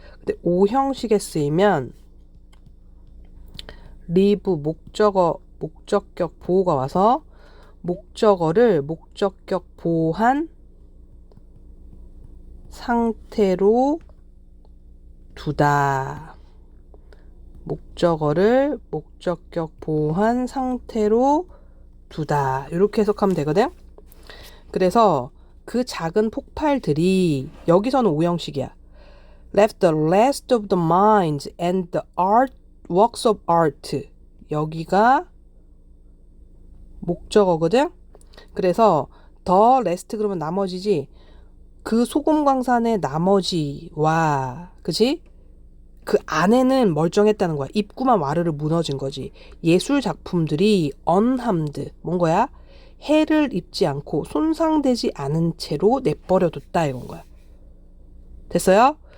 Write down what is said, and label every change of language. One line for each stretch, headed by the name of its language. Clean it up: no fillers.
Korean: 근데 5형식에 쓰이면 leave 목적격 보호가 와서 목적어를 목적격 보호한 상태로 두다. 목적어를 목적격 보호한 상태로 두다. 이렇게 해석하면 되거든. 그래서 그 작은 폭발들이 여기서는 5형식이야.
English: Left the rest of the mines and the works of art.
Korean: 여기가 목적어거든. 그래서
English: the rest
Korean: 그러면 나머지지. 그 소금광산의 나머지와 그치? 그 안에는 멀쩡했다는 거야. 입구만 와르르 무너진 거지. 예술 작품들이 unharmed 뭔 거야? 해를 입지 않고 손상되지 않은 채로 내버려뒀다 이건 거야. 됐어요?